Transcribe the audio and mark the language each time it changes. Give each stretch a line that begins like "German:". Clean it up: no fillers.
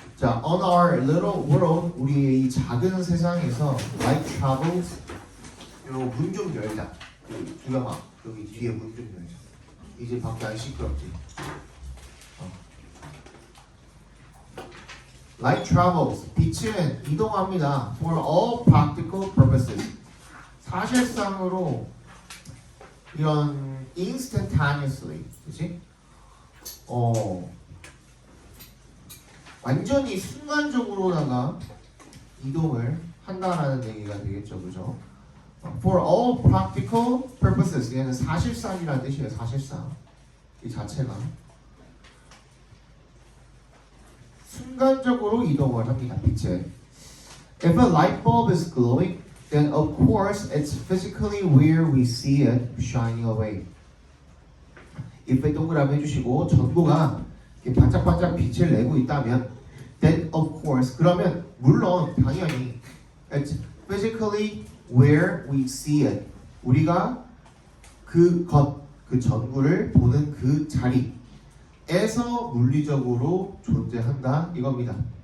English: 자, on our little world,
Korean: 우리의 이 작은 세상에서
English: light travels.
Korean: 요 문 좀 열자. 주영아, 여기 뒤에 문 좀 열자. 이제 밖에 안 시끄럽지?
English: Light travels.
Korean: 빛은 이동합니다.
English: For all practical purposes.
Korean: 사실상으로 이런 instantaneously, 그치? 완전히 순간적으로다가 이동을 한다라는 얘기가 되겠죠, 그죠?
English: For all practical purposes.
Korean: 얘는 사실상이라는 뜻이에요, 사실상. 이 자체가. 순간적으로 이동을 합니다, 빛에.
English: If a light bulb is glowing, then of course it's physically where we see it shining away.
Korean: if에 동그라미 해주시고 전구가 이렇게 반짝반짝 빛을 내고 있다면
English: then of course
Korean: 그러면 물론 당연히
English: it's physically where we see it
Korean: 우리가 그 전구를 보는 그 자리에서 물리적으로 존재한다 이겁니다.